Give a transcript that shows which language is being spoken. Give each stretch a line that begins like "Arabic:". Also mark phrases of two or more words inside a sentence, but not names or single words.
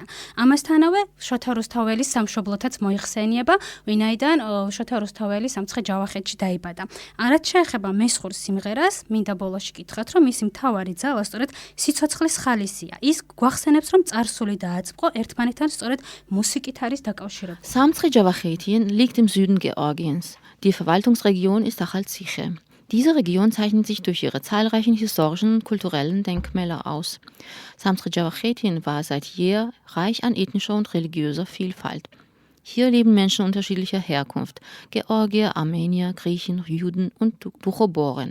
Georgian: ამასთანავე შოთა რუსთაველის სამშობლოთაც მოიხსენიება, ვინაიდან შოთა რუსთაველი სამცხე-ჯავახეთში დაიბადა. რაც შეეხება მესხურ სიმღერას, მინდა ბოლოში გითხრათ, რომ მისი მთავარი ძალა სწორედ სიცოცხლის ხალისია. ის გვახსენებს, რომ წარსული და აწმყო ერთმანეთთან სწორედ მუსიკით არის დაკავშირებული.
German: Samtskhe-Javakhetian liegt im Süden Georgiens. Die Verwaltungsregion ist Achalziche. Diese Region zeichnet sich durch ihre zahlreichen historischen und kulturellen Denkmäler aus. Samtskhe-Javakhetian war seit jeher reich an ethnischer und religiöser Vielfalt. Hier leben Menschen unterschiedlicher Herkunft: Georgier, Armenier, Griechen, Juden und Duchoboren.